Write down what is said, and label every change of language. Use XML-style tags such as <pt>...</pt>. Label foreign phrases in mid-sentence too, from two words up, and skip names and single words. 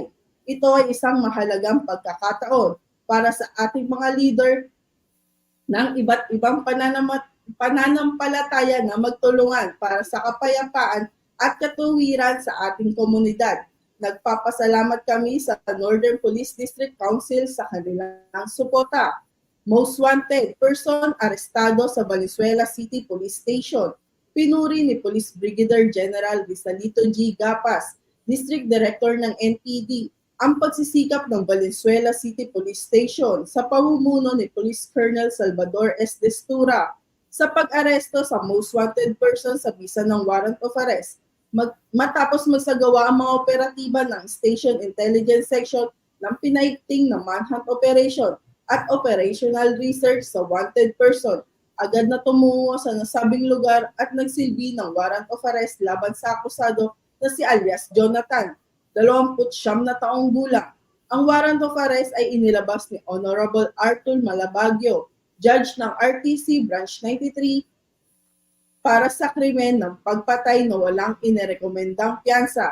<tl>Ito ay isang mahalagang pagkakataon para sa ating mga leader ng iba't ibang pananampalataya na magtulungan para sa kapayapaan at katuwiran sa ating komunidad. Nagpapasalamat kami sa Northern Police District Council sa kanilang suporta.</tl> <en>Most wanted person</en> <tl>arestado sa Valenzuela City Police Station. Pinuri ni Police Brigadier General Rizalito G. Gapas, District Director ng NPD, ang pagsisikap ng Valenzuela City Police Station sa pamumuno ni Police Colonel Salvador S. Destura sa pag-aresto sa</tl> <en>most wanted person</en> <tl>sa bisa ng</tl> <en>warrant of arrest.</en> <tl>Matapos magsagawa ang mga operatiba ng Station Intelligence Section ng pinaigting na</tl> <en>manhunt operation</en> <tl>at</tl> <en>operational research</en> <tl>sa</tl> <en>wanted person,</en> <tl>agad na tumungo sa nasabing lugar at nagsilbi ng</tl> <en>warrant of arrest</en> <tl>laban sa akusado na si alias Jonathan, 29 na taong gulang. Ang</tl> <en>warrant of arrest</en> <tl>ay inilabas ni Honorable Arthur Malabagyo, Judge ng RTC Branch 93, para sa krimen ng pagpatay na walang inirekomendang piyansa.</tl>